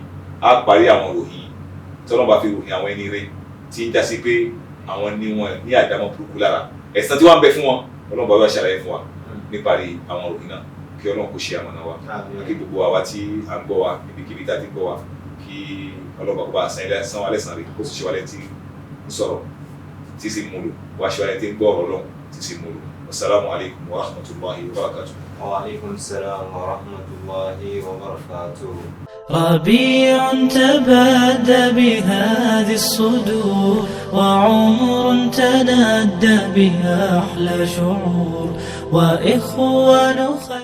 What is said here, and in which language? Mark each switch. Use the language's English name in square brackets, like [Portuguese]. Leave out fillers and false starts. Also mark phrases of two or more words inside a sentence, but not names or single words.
[Yoruba] a parí àwọn ròyìn tí Ọlọ́run bá fi ròyìn àwọn ẹni rẹ̀ tí ń jásí pé àwọn ní wọn ní àdámọ́ burúkú lára ẹ̀san tí wọ́n ń bẹ fún wọn Ọlọ́run bá wá ṣàlàyé fún wa níparí àwọn ròyìn náà kí Ọlọ́run kó ṣe àmọ̀nà wa kí gbogbo àwa tí à ń gbọ́ wa níbikíbi tá a ti gbọ́ wa kí Ọlọ́run kó bá san wa lẹ́san rẹ̀ kó sì ṣe wa lẹ́ni tí ń sọ̀rọ̀ tí sì múlò wá ṣe wa lẹ́ni tí ń gbọ́ ọ̀rọ̀ Ọlọ́run tí sì múlò. [Arabic] والسلام عليكم ورحمة الله وبركاته. وعليكم السلام ورحمة الله وبركاته. ربيع تبادى بهذه الصدور وعمر تنادى بها أحلى شعور وإخوان